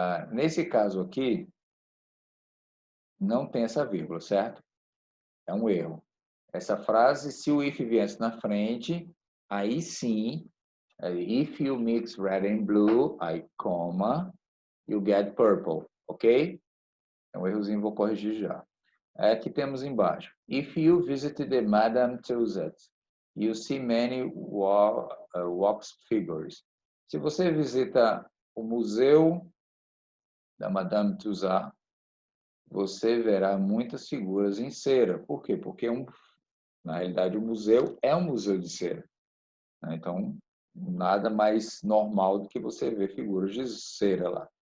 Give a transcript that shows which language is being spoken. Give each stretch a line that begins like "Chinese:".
Portuguese: Nesse caso aqui, não tem essa vírgula, certo? É um erro. Essa frase, se o if viesse na frente, aí sim,
English: if you mix red and blue,
Portuguese: aí coma,
English: you get purple,
Portuguese: ok? É um errozinho, vou corrigir já. Aqui temos embaixo.
English: If you visit the Madame Tussauds, you see many wax figures.
Portuguese: Se você visita o museu da Madame Tussauds, você verá muitas figuras em cera. Por quê? Porque, na realidade, o museu é um museu de cera. Né? Então, nada mais normal do que você ver figuras de cera lá.